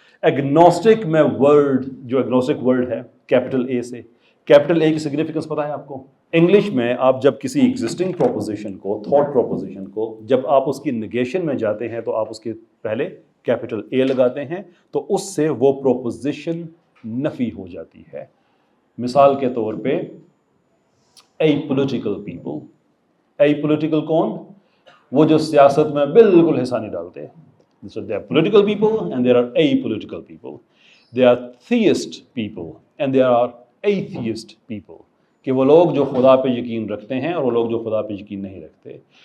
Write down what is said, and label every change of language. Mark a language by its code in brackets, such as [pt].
[ur] Agnostic میں word جو agnostic word ہے کیپٹل اے سے, کیپٹل اے کی سگنیفیکنس پتہ ہے آپ کو؟ انگلش میں آپ جب کسی ایگزسٹنگ پروپوزیشن کو, تھاٹ پروپوزیشن کو, جب آپ اس کی نگیشن میں جاتے ہیں تو آپ اس کے پہلے کیپٹل اے لگاتے ہیں تو اس سے وہ پروپوزیشن نفی ہو جاتی ہے. مثال کے طور پہ a political people, a political کون؟ وہ جو سیاست میں بالکل حصہ نہیں ڈالتے. [en] So there are political people and there are apolitical people. There are theist people and there are atheist people. [ur] کہ وہ لوگ جو خدا پہ یقین رکھتے ہیں اور وہ لوگ جو خدا پہ یقین نہیں رکھتے.